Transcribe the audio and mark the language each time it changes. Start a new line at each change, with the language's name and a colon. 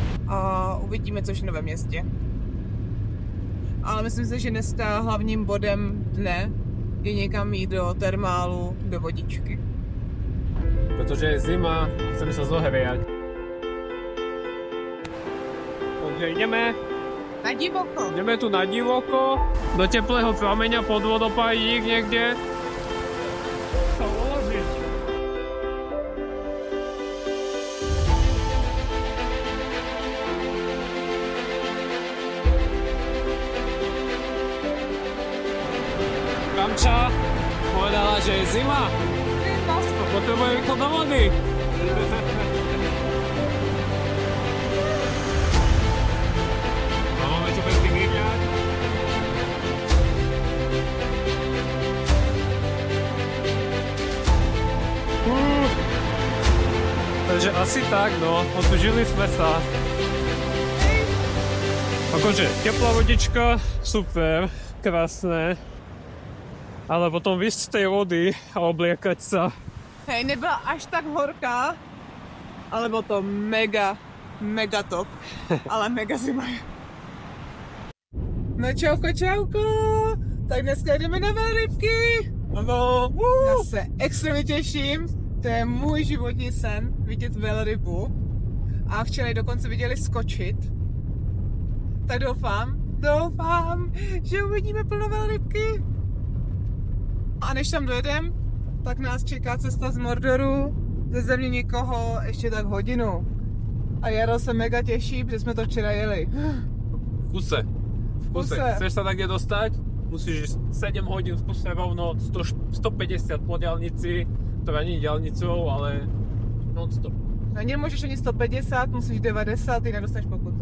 Czech: A uvidíme, co všechno ve městě. Ale myslím si, že dneska hlavním bodem dne je někam jít do termálu, do vodičky.
Slovak: Protože je zima a chceme sa zohriať. Takže ideme tu na divoko, do teplého prameňa pod vodopádík niekde. Sa uložiť. Kamča povedala, že je zima. Potrebuje rýchlo do vody. Máme čo bez tých rýbňák. Takže asi tak, no. Otužili sme sa. Akože teplá vodička, super, krásne. Ale potom vysť z tej vody a obliekať sa.
Czech: Hej, nebyla až tak horká, ale bylo to mega top, ale mega zima. No čauko, tak dneska jdeme na velrybky. Ano, Já se extrémně těším, to je můj životní sen, vidět velrybu. A včera ji dokonce viděli skočit. Tak doufám, že uvidíme plno velrybky. A než tam dojedem, tak nás čeká cesta z Mordoru, ze země někoho ještě tak hodinu. A Jaro se mega těší, protože jsme to včera jeli.
Slovak: v kuse. Chceš sa takde dostať? Musíš 7 hodín v kuse rovno 150 po diaľnici, ktorá nie je diaľnicou, ale non-stop.
Czech: A nemůžeš ani 150, musíš 90, jinak dostaneš pokutu.